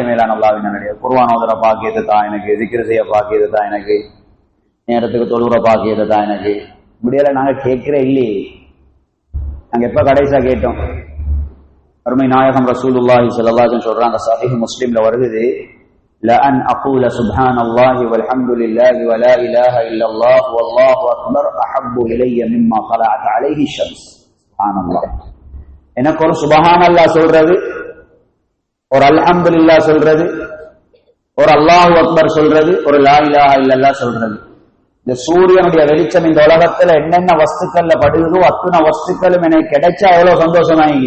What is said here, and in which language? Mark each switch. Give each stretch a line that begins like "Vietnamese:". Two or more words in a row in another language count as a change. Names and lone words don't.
Tamil: மேலான அல்லாஹ்வின் நல்லடியார்களே, குர்ஆன் ஓதுற பாக்கியத்தை தான் எனக்கு, zikr செய்ய பாக்கியத்தை தான் எனக்கு, நேரத்துக்கு தொழுற பாக்கியத்தை தான் எனக்கு, இப்படியெல்லாம் நாங்க கேட்கிற இல்லையே. நாங்க எப்ப கடைசியா கேட்டோம்? அருமை நாயகம்
Arabic: رسول الله صلى الله عليه وسلم
Tamil: சொல்றாங்க, சஹீஹ் முஸ்லிம்ல வருது,
Arabic: لأن أقول سبحان الله والحمد لله ولا إله إلا الله والله أكبر أحب إلي مما طلعت عليه الشمس. سبحان الله.
Tamil: எனக்கு ஒரு
Arabic: سبحان الله
Tamil: சொல்றது, ஒரு அல்ஹம்துலில்லாஹ் சொல்றது, ஒரு
Arabic: الله أكبر
Tamil: சொல்றது, ஒரு
Arabic: لا إله إلا الله
Tamil: சொல்றது. இந்த சூரியனுடைய வெளிச்சம் இந்த உலகத்துல என்னென்ன வஸ்துக்கள்ல படுகிறதோ அத்தனை வஸ்துக்களும் எனக்கு கிடைச்சா எவ்வளவு சந்தோஷமாகி.